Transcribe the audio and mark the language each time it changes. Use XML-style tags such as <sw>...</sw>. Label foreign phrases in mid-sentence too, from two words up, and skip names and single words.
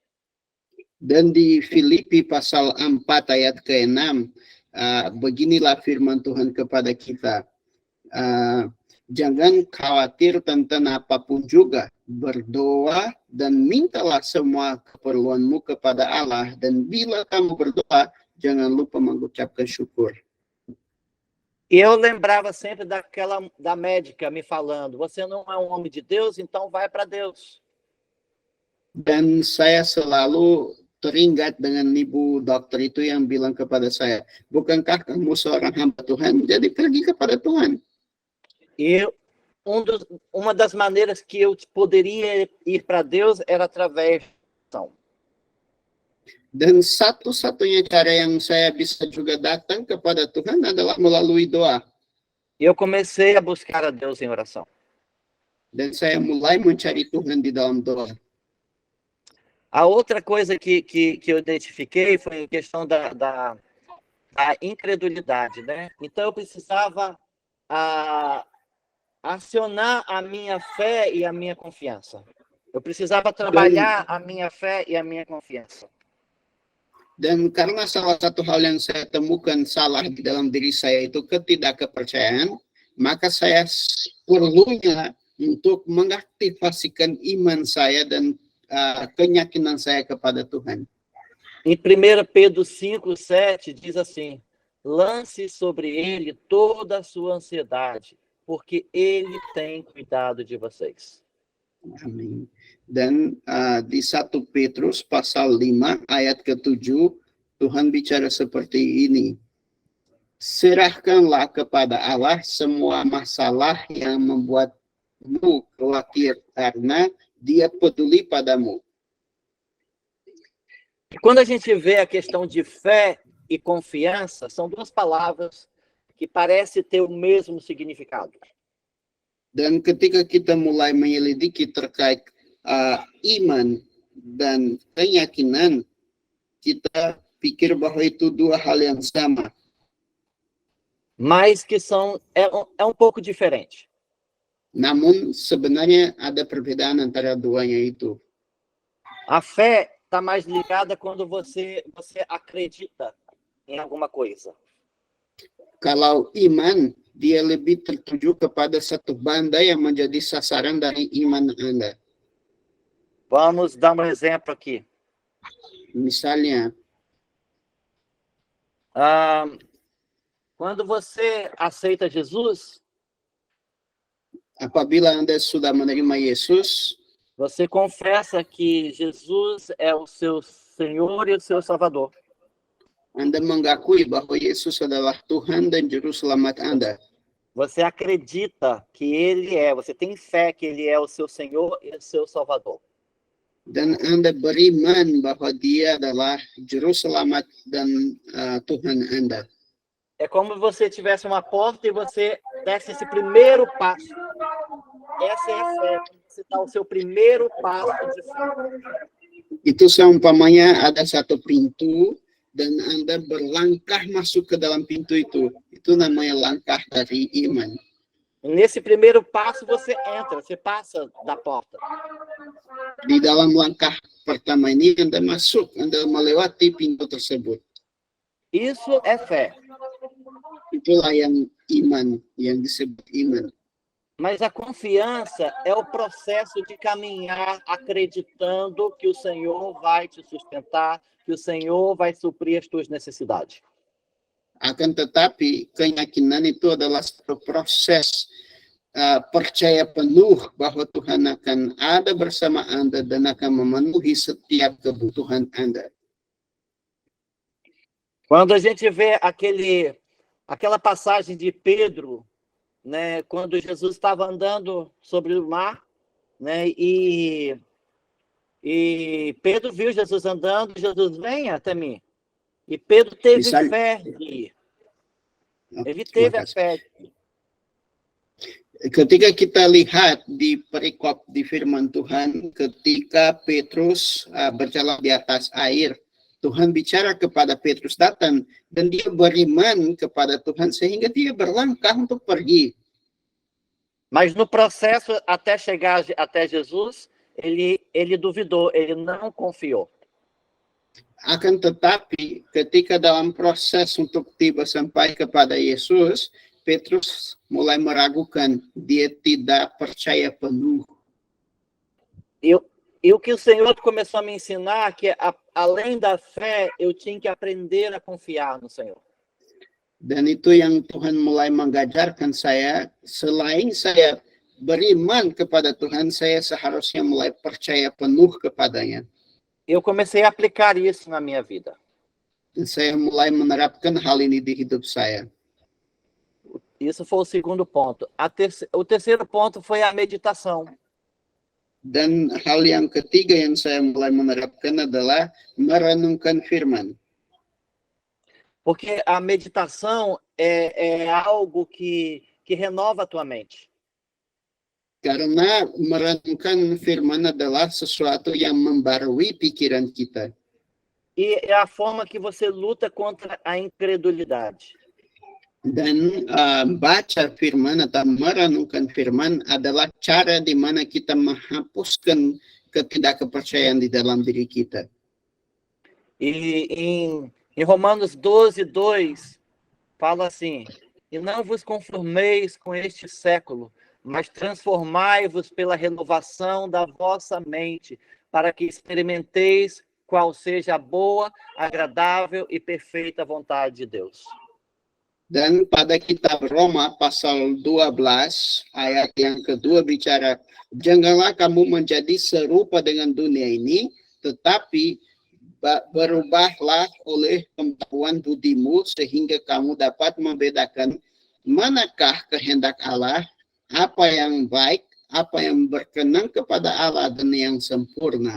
<id>Dan di Filipi pasal 4 ayat ke-6, beginilah firman Tuhan kepada kita. Jangan khawatir tentang apapun juga, berdoa dan mintalah semua keperluanmu kepada Allah, dan bila kamu berdoa, jangan lupa mengucapkan syukur.</id> <pt>E eu lembrava sempre da médica me falando, você não é um homem de Deus, então vai para Deus.</pt> <id>Dan saya selalu teringat dengan ibu dokter itu yang bilang kepada saya, bukankah kamu seorang hamba Tuhan, jadi pergi kepada Tuhan.</id> <pt>E uma das maneiras que eu poderia ir para Deus era através da oração.</pt> <id>Dan satu-satunya cara yang saya bisa juga datang kepada Tuhan adalah melalui doa.</id> <pt>E eu comecei a buscar a Deus em oração.</pt> <id>Dan saya mulai mencari Tuhan di dalam doa.</id> <pt>A outra coisa que eu identifiquei foi a questão da incredulidade, né? Então eu precisava acionar a minha fé e a minha confiança. Eu precisava trabalhar a minha fé e a minha confiança.</pt> <id>Dan karena salah satu hal yang saya temukan salah di dalam diri saya itu ketidakpercayaan, maka saya perlunya untuk mengaktifasikan iman saya dan keyakinan saya kepada Tuhan.</id> <pt>Em 1 Pedro 5:7 diz assim, lance sobre ele toda a sua ansiedade, porque ele tem cuidado de vocês.</pt> <id>Amin. Dan di 1 Petrus pasal 5 ayat ke-7 Tuhan bicara seperti ini. Serahkanlah kepada Allah semua masalah yang membuatmu khawatir karena Dia peduli padamu.</id> <pt>E quando a gente vê a questão de fé e confiança, são duas palavras que parecem ter o mesmo significado.</pt> <id>Dan ketika kita mulai menyelidiki terkait iman dan keyakinan, kita pikir bahwa itu dua hal yang sama.</id> <pt>Mas que é um pouco diferente.</pt> <id>Namun sebenarnya ada perbedaan antara duanya itu.</id> <pt>A fé está mais ligada quando você acredita em alguma coisa.</pt> <id>Kalau iman, dia lebih tertuju kepada satu benda yang menjadi sasaran dari iman Anda.</id> <pt>Vamos dar um exemplo aqui.</pt> <id>Misalnya,</id> <pt>quando você aceita Jesus,</pt> <id>apabila Anda sudah menerima Yesus,</id> <pt>você confessa que Jesus é o seu Senhor e o seu Salvador.</pt> <id>Anda mengakui bahwa Yesus adalah Tuhan dan Juru Selamat Anda.</id> <pt>Você acredita que Ele é, você tem fé que Ele é o seu Senhor e o seu Salvador.</pt> <id>Dan Anda beriman bahwa Dia adalah Juru Selamat dan Tuhan Anda.</id> <pt>É como você tivesse uma porta e você desse esse primeiro passo. Essa é a fé. Você dá o seu primeiro passo de fé.</pt> <id>Itu seumpamanya ada satu pintu dan Anda berlangkah masuk ke dalam pintu itu. Itu namanya langkah dari iman.</id> <pt>Nesse primeiro passo você entra, você passa da porta.</pt> <id>Di dalam langkah pertama ini Anda masuk, Anda melewati pintu tersebut.</id> <pt>Isso é fé.</pt> <id>Itulah yang iman, yang disebut iman.</id> <pt>Mas a confiança é o processo de caminhar acreditando que o Senhor vai te sustentar, que o Senhor vai suprir as tuas necessidades.</pt> <id>Akan tetapi keyakinan itu adalah satu proses percaya penuh bahwa Tuhan akan ada bersama Anda dan akan memenuhi setiap kebutuhan Anda.</id> <pt>Quando a gente vê aquela passagem de Pedro, né, quando Jesus estava andando sobre o mar, né, e Pedro viu Jesus andando, Jesus, venha até mim. E Pedro teve fé de ir. Ele teve a fé.</pt> <id>Ketika kita lihat di perikop di firman Tuhan, ketika Petrus berjalan di atas air, Tuhan bicara kepada Petrus datang dan dia beriman kepada Tuhan sehingga dia berlangkah untuk pergi.</id> <pt>Mas no processo até chegar até Jesus, ele duvidou, ele não confiou.</pt> <id>Akan tetapi ketika dalam proses untuk tiba sampai kepada Yesus, Petrus mulai meragukan, dia tidak percaya penuh.</id> <pt>E o que o Senhor começou a me ensinar, que além da fé, eu tinha que aprender a confiar no Senhor.</pt> <id>Dan itu yang Tuhan mulai mengajarkan saya, selain saya beriman kepada Tuhan, saya seharusnya mulai percaya penuh kepadanya.</id> <pt>Eu comecei a aplicar isso na minha vida.</pt> <id>Dan saya mulai menerapkan hal ini di hidup saya.</id> <pt>Isso foi o segundo ponto. O terceiro ponto foi a meditação.</pt> <id>Dan hal yang ketiga yang saya mulai menerapkan adalah merenungkan firman.</id> <pt>Porque a meditação é algo que renova a tua mente.</pt> <id>Karena merenungkan firman adalah sesuatu yang membarui pikiran kita.</id> <pt>E é a forma que você luta contra a incredulidade.</pt> <id>Dan baca firman atau merenungkan firman adalah cara di mana kita menghapuskan ketidakpercayaan di dalam diri kita.</id> <pt>E em Romanos 12:2 fala assim: e não vos conformeis com este século, mas transformai-vos pela renovação da vossa mente, para que experimenteis qual seja a boa, agradável e perfeita vontade de Deus.</pt> <id>Dan pada kitab Roma pasal 12 ayat yang kedua bicara, janganlah kamu menjadi serupa dengan dunia ini, tetapi berubahlah oleh pengetahuan budimu sehingga kamu dapat membedakan manakah kehendak Allah, apa yang baik, apa yang berkenan kepada Allah dan yang sempurna.</id>